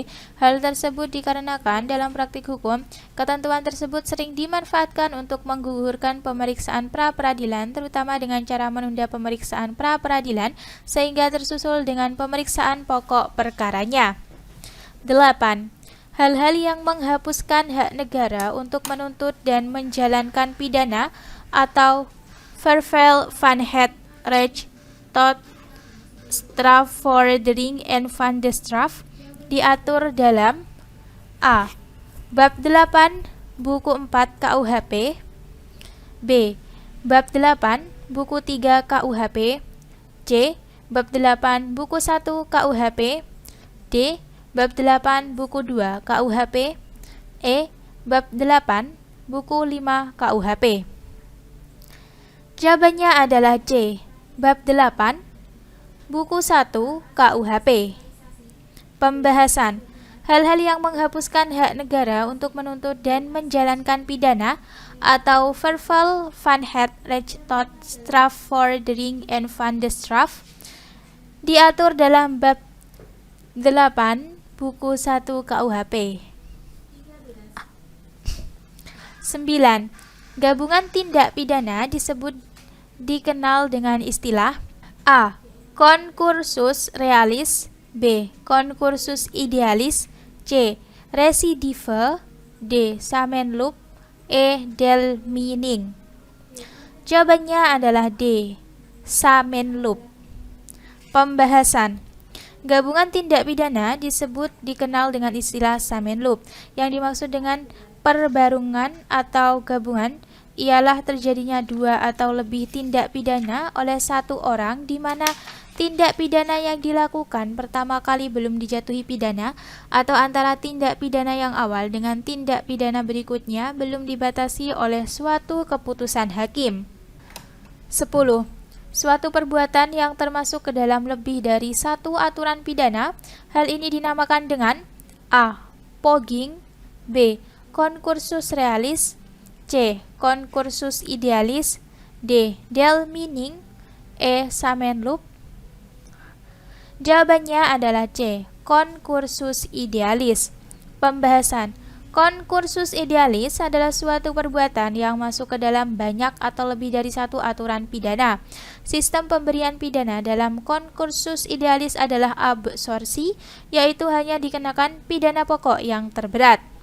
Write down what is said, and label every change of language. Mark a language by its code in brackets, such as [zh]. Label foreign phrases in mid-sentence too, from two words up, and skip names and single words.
[id] Hal tersebut dikarenakan dalam praktik hukum, ketentuan tersebut sering dimanfaatkan untuk menggugurkan pemeriksaan pra-peradilan, terutama dengan cara menunda pemeriksaan pra-peradilan sehingga tersusul dengan pemeriksaan pokok perkaranya. 8. Hal-hal yang menghapuskan hak negara untuk menuntut dan menjalankan pidana atau [nl] vervel van het recht tot strafvordering en van de straf [id] diatur dalam A. Bab 8 Buku 4 KUHP, B. Bab 8 Buku 3 KUHP, C. Bab 8 Buku 1 KUHP, D. Bab 8 Buku 2 KUHP, E. Bab 8 Buku 5 KUHP. Jawabannya adalah C. Bab 8 Buku 1 KUHP. Pembahasan. Hal-hal yang menghapuskan hak negara untuk menuntut dan menjalankan pidana atau [nl] verval van het recht tot strafvordering en van de straf [id] diatur dalam bab 8 Buku 1 KUHP. 9. Gabungan tindak pidana dikenal dengan istilah A. [la] Concursus realis, B. Concursus idealis, C. [id] Recidive, D. Samenloop, E. Del meaning. Jawabannya adalah D. Samenloop. Pembahasan. Gabungan tindak pidana dikenal dengan istilah Samenloop. Yang dimaksud dengan perbarungan atau gabungan ialah terjadinya dua atau lebih tindak pidana oleh satu orang, di mana tindak pidana yang dilakukan pertama kali belum dijatuhi pidana, atau antara tindak pidana yang awal dengan tindak pidana berikutnya belum dibatasi oleh suatu keputusan hakim. 10. Suatu perbuatan yang termasuk ke dalam lebih dari satu aturan pidana. Hal ini dinamakan dengan A. Pogging, B. [la] Concursus realis, [id] C. [la] Concursus idealis, [id] D. Del meaning, E. Samenloop. Jawabannya adalah C. [la] Concursus idealis. [id] Pembahasan. [la] Concursus idealis [id] adalah suatu perbuatan yang masuk ke dalam banyak atau lebih dari satu aturan pidana. Sistem pemberian pidana dalam [la] concursus idealis [id] adalah absorpsi, yaitu hanya dikenakan pidana pokok yang terberat.